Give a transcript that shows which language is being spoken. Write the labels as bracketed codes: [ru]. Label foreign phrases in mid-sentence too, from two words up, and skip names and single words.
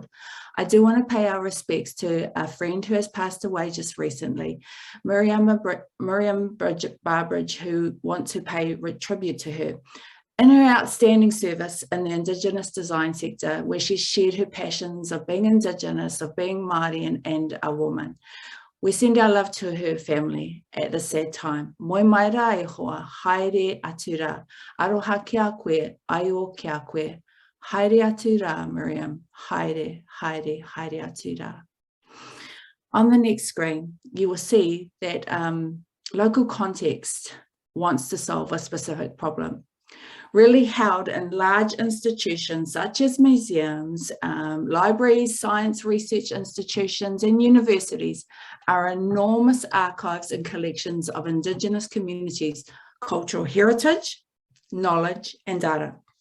[en] I do want to pay our respects to a friend who has passed away just recently, Miriam Barbridge, who want to pay tribute to her in her outstanding service in the Indigenous design sector, where she shared her passions of being Indigenous, of being Māori and a woman. We send our love to her family at this sad time. [mi] Moi mai rā e hoa, haere atu rā. Aroha kia koe, aio kia koe. Haere atu rā, Miriam. Haere, haere, haere atu rā. [en] On the next screen, you will see that local context wants to solve a specific problem. Really held in large institutions such as museums, libraries, science research institutions and universities are enormous archives and collections of Indigenous communities' cultural heritage, knowledge and data.